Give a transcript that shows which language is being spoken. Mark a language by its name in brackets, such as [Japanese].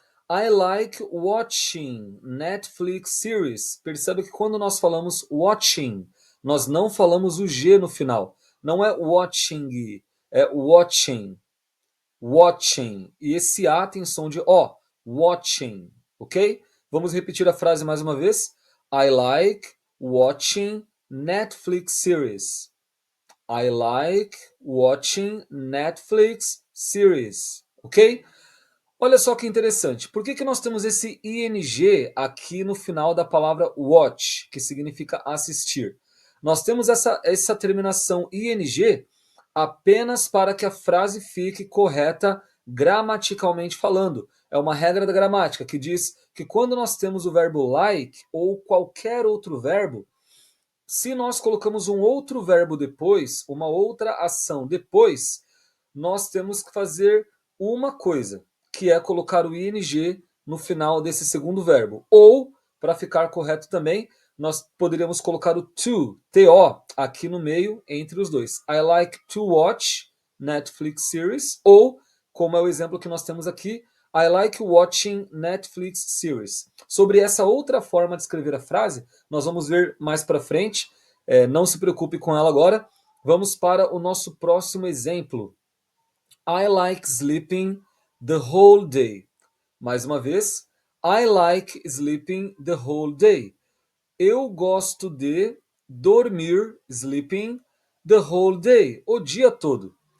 [English] I like watching Netflix series. [Portuguese] Perceba que quando nós falamos watching, nós não falamos o G no final. Não é watching, é watching. Watching. E esse A tem som de O. Watching. Ok? Vamos repetir a frase mais uma vez. [English] I like watching Netflix series. I like watching Netflix series. Ok? [Portuguese] Olha só que interessante. Por que nós temos esse ing aqui no final da palavra watch, que significa assistir? Nós temos essa terminação ing apenas para que a frase fique correta gramaticalmente falando. É uma regra da gramática que diz que quando nós temos o verbo like ou qualquer outro verbo, se nós colocamos um outro verbo depois, uma outra ação depois, nós temos que fazer uma coisa, que é colocar o ing no final desse segundo verbo. Ou, para ficar correto também, nós poderíamos colocar o to, aqui no meio entre os dois. [English] I like to watch Netflix series. [Portuguese] Ou, como é o exemplo que nós temos aqui, [English] I like watching Netflix series. [Portuguese] Sobre essa outra forma de escrever a frase, nós vamos ver mais para frente. Não se preocupe com ela agora. Vamos para o nosso próximo exemplo. [English] I like sleeping the whole day. [Portuguese] Mais uma vez. [English] I like sleeping the whole day. [Portuguese] Eu gosto de dormir, sleeping, [English] the whole day, [Portuguese] o dia todo.